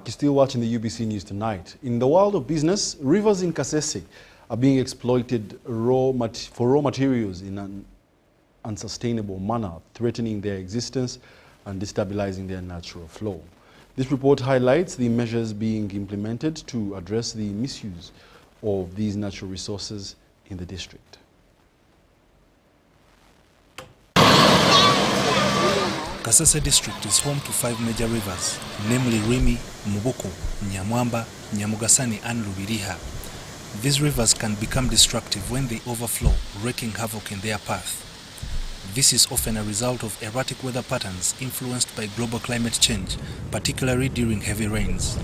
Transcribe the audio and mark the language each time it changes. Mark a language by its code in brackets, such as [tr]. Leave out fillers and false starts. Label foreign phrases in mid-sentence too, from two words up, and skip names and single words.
[en] You're still watching the UBC News Tonight. In the world of business, rivers in Kasese are being exploited for raw materials in an unsustainable manner, threatening their existence and destabilizing their natural flow. This report highlights the measures being implemented to address the misuse of these natural resources in the district. Kasese district is home to 5 major rivers, namely Rimi, Mubuko, Nyamwamba, Nyamugasani and Lubiriha. These rivers can become destructive when they overflow, wreaking havoc in their path. This is often a result of erratic weather patterns influenced by global climate change, particularly during heavy rains.